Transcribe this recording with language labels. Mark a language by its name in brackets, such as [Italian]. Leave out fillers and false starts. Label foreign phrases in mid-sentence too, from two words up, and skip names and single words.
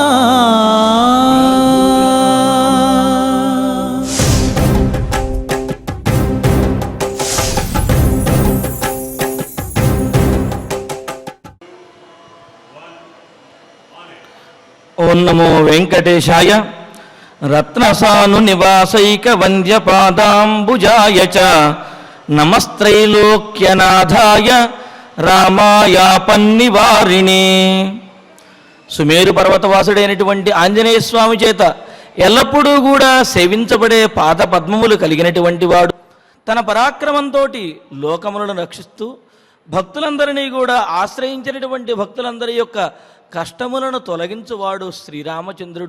[Sanskrit] ओं नमो वेंकटेशाय रत्नसानु निवासैक वंद्य पादांबुजाय च नमस्त्रैलोक्यनाथाय రామాయాపన్నివారిణి. [Telugu] సుమేరు పర్వతవాసుడైనటువంటి ఆంజనేయ స్వామి చేత ఎల్లప్పుడూ కూడా సేవించబడే పాద పద్మములు కలిగినటువంటి వాడు, తన పరాక్రమంతో లోకములను రక్షిస్తూ భక్తులందరినీ కూడా ఆశ్రయించినటువంటి భక్తులందరి యొక్క కష్టములను తొలగించువాడు శ్రీరామచంద్రుడు.